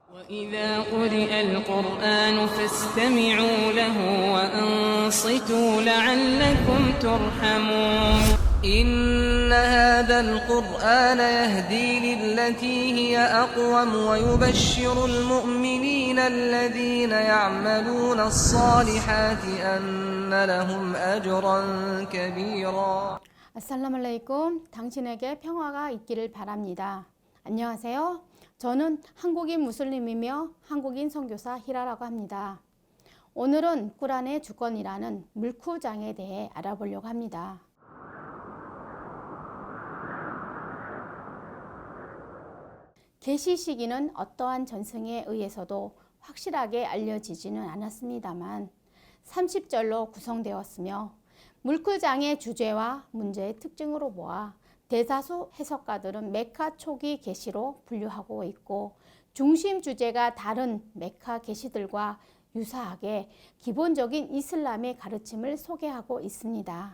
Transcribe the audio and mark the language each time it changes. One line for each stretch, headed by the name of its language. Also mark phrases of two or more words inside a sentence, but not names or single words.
Arabic: وإذا قرئ القرآن فاستمعوا له وأنصتوا لعلكم ترحمون إن هذا القرآن يهدي للتي هي أقوم ويبشر المؤمنين الذين يعملون الصالحات أن لهم أجرا كبيرا. 아살라말레이쿰.
Korean: 당신에게 평화가 있기를 바랍니다. 안녕하세요. 저는 한국인 무슬림이며 한국인 선교사 히라라고 합니다. 오늘은 꾸란의 주권이라는 물쿠장에 대해 알아보려고 합니다. 계시 시기는 어떠한 전승에 의해서도 확실하게 알려지지는 않았습니다만 30절로 구성되었으며 물쿠장의 주제와 문제의 특징으로 보아 대다수 해석가들은 메카 초기 계시로 분류하고 있고 중심 주제가 다른 메카 계시들과 유사하게 기본적인 이슬람의 가르침을 소개하고 있습니다.